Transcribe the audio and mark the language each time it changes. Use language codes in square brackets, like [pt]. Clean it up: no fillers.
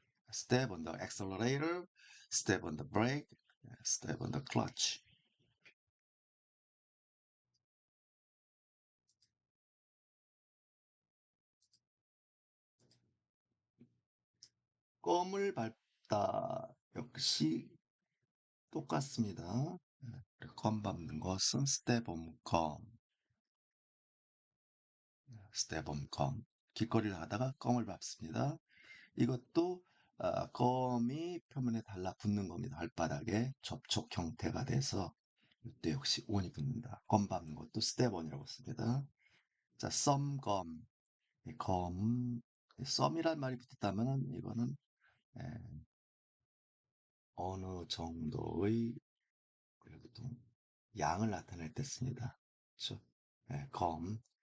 [en] Step on the accelerator, step on the brake, step on the clutch. [ko] 껌을 밟다 역시 똑같습니다. 껌 밟는 것은 [en] step on gum, step on gum. [ko] 길거리를 가다가 껌을 밟습니다. 이것도 껌이 표면에 달라붙는 겁니다. 발바닥에 접촉 형태가 돼서 이때 역시 온이 붙는다. 껌 밟는 것도 [en] step on [ko] 이라고 씁니다. 자, 썸검. 이 검, 썸이란 말이 붙었다면은 이거는 예, 어느 정도의 그래도 좀 양을 나타낼 때 씁니다. 그렇죠? 예, 검.